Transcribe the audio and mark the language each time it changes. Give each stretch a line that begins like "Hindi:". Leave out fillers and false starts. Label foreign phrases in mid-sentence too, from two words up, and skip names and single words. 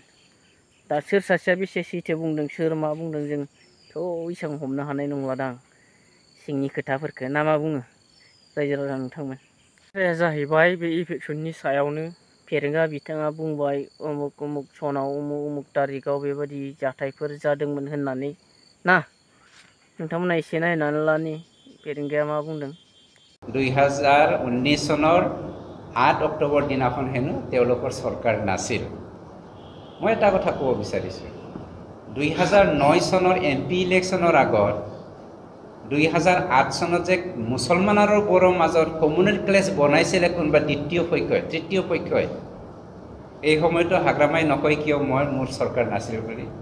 Bodo: दा सोर सासेया बेसे सैथो बुंदों सोर मा बुंदों जोंथ' एसेबां हमनो हानाय नंलादां सिंनि खोथाफोरखौ ना मा बुङो रायजो राजा नोंथांमोन। बाथ्राया जाहैबाय बे इभिकसननि सायावनो फेरेंगा बिथाङा बुंबाय उमुक उमुक सनाव उमुक उमुक तारिखाव बेबायदि जाथायफोर जादोंमोन होननानै ना। नोंथांमोना एसे नायनानै ला नै फेरेंगाया मा बुंदों।
Assamese: 2019 চনৰ 8 অক্টোবৰ দিনাখন হেনো তেওঁলোকৰ চৰকাৰ নাছিল। মই এটা কথা ক'ব বিচাৰিছোঁ 2009 চনৰ MP ইলেকশ্যনৰ আগত 2008 চনত যে মুছলমান আৰু বড়োৰ মাজত
English: communal clash
Assamese: বনাইছিলে কোনোবা দ্বিতীয় পক্ষই তৃতীয় পক্ষই এই সময়তো হাগ্ৰামাই নকয় কিয় মোৰ চৰকাৰ নাছিল বুলি।